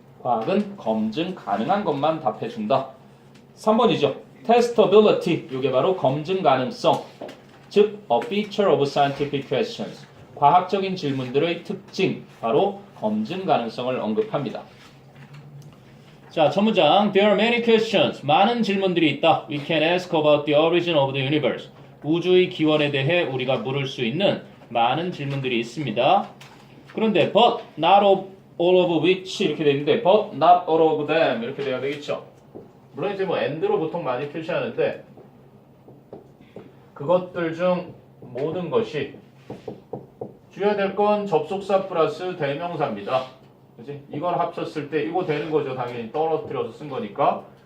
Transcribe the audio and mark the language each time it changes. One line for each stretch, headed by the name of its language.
Korean: 과학은 검증 가능한 것만 답해준다. 3번이죠. testability, 이게 바로 검증 가능성, 즉
English: a feature of scientific questions,
Korean: 과학적인 질문들의 특징, 바로 검증 가능성을 언급합니다. 자, 첫 문장.
English: There are many questions.
Korean: 많은 질문들이 있다.
English: We can ask about the origin of the universe.
Korean: 우주의 기원에 대해 우리가 물을 수 있는 많은 질문들이 있습니다. 그런데
English: but not all of which
Korean: 이렇게 되어 있는데
English: but not all of them
Korean: 이렇게 돼야 되겠죠. 물론 이제 뭐 and로 보통 많이 표시하는데 그것들 중 모든 것이 주어야 될 건 접속사 플러스 대명사입니다. 그치? 이걸 합쳤을 때 이거 되는 거죠. 당연히 떨어뜨려서 쓴 거니까.